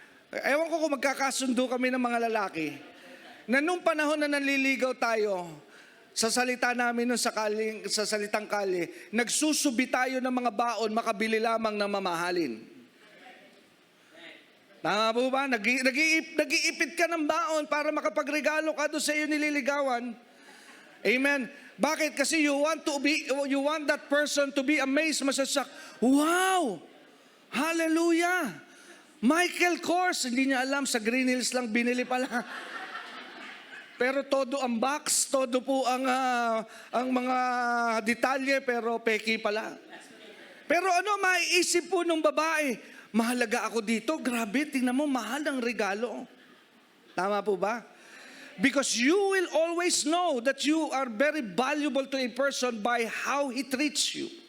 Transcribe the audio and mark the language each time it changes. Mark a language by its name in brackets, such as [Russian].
[Filipino] Ewan ko kung magkakasundo kami ng mga lalaki na nung panahon na nanliligaw tayo, sa salita namin sa salitang kali, nagsusubi tayo ng mga baon, makabili lamang ng mamahalin. Tama po ba? Nag-iipit ka ng baon para makapagregalo ka doon sa iyo nililigawan. Amen. Bakit? [English] Kasi you want that person to be amazed, masasak. [Filipino] Wow! Hallelujah! Michael Kors, hindi niya alam, sa Green Hills lang binili pala. Pero todo ang box, todo po ang mga detalye, pero peki pala. Pero ano, maiisip po ng babae, mahalaga ako dito, grabe, tingnan mo, mahal ang regalo. Tama po ba? [English] Because you will always know that you are very valuable to a person by how he treats you.